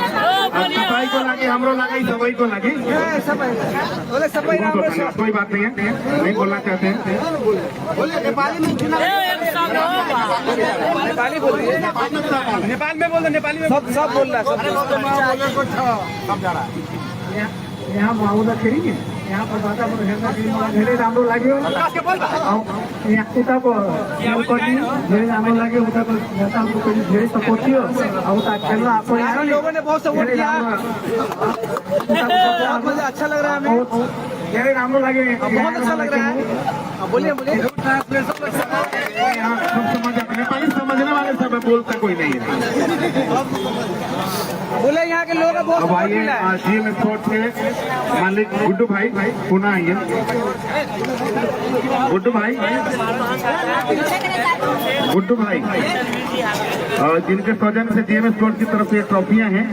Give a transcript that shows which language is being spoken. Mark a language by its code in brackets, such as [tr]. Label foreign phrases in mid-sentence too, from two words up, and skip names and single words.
[hi] सफाई को लगी, हमरो लगी, सफाई को लगी। कोई बात नहीं है, नहीं बोलना चाहते हैं। नेपाली में नेपाल में बोल दो, नेपाली में सब बोल रहा है, सब जा रहा है। यहाँ माहौल खेलेंगे, यहाँ पर [ne] वातावरण धेरै राम्रो लाग्यो। यहाँ उताको पनि धेरै राम्रो लाग्यो, उताको नेताहरूको पनि धेरै सपोर्ट थियो। अब उता खेल्न आएको [hi] लोगों ने बहुत सपोर्ट किया, अच्छा लग रहा है हमें, [ne] धेरै राम्रो लाग्यो, [hi] बहुत अच्छा लग रहा है। बोलिए बोलिए। नेपाली समझने वाले सब है, बोलता कोई नहीं है। बोले यहाँ के लोग बहुत अब आइए GM स्पोर्ट्स के मालिक गुड्डू भाई, पुनः आइए गुड्डू भाई, और जिनके सौजन से GM स्पोर्ट्स की तरफ से ट्रॉफियां हैं।